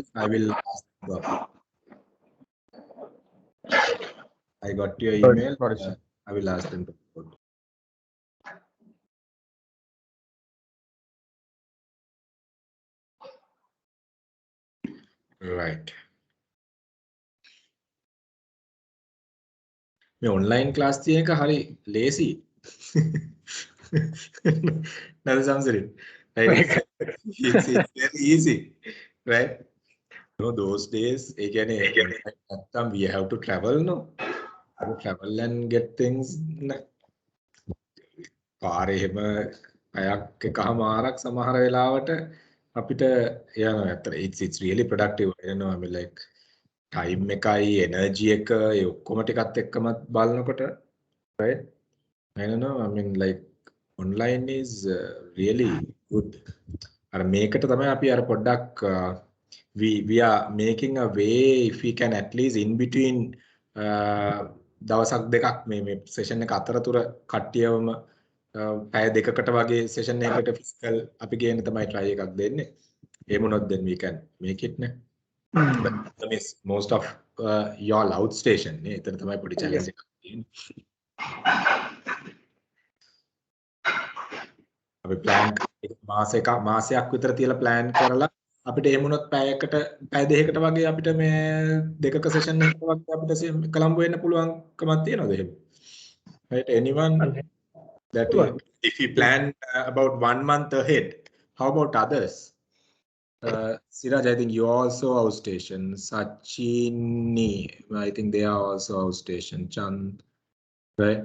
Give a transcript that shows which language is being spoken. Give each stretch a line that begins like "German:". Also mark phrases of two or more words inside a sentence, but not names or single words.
English: I will ask them. I got your email. I will ask them to put. Right.
Sinhala: මේ
English: online class
Sinhala: තියෙන එක හරි lazy.
English: That's something. Right? It's very easy, right? No, those days, again, we have to travel, no? Travel and get things.
Sinhala: පාරේ එහෙම අයක් එකමාරක් සමහර වෙලාවට අපිට යනවා.
English: ඇත්තට it's really productive. I don't know, I mean like time
Sinhala: එකයි energy එක ඒ ඔක්කොම ටිකත් එක්කම බලනකොට,
English: right? I don't know, I mean like online is really good.
Sinhala: අර මේකට තමයි අපි අර පොඩ්ඩක්
English: we are making a way if we can at least in between
Sinhala: දවසක් දෙකක් මේ session එක අතරතුර කට්ටියවම පැය දෙකකට වගේ session එකකට physical අපි ගේන්න තමයි try එකක් දෙන්නේ. එහෙම වුණොත්
English: then we can make it නේ. But I mean, most of y'all outstation නේ.
Sinhala: එතන තමයි පොඩි challenge එකක් තියෙන්නේ. අපි plan මාසයක් විතර තියලා plan කරලා අපිට එහෙම වුණොත් පැය දෙකකට වගේ අපිට මේ දෙකක session එකක වගේ අපිට කොළඹ වෙන්න පුළුවන්කමක් තියනවද එහෙම?
English: Right, anyone that if we plan about 1 month ahead, how about others? Siraj, I think you're also outstation. Sachini, I think they are also outstation. Chand, right?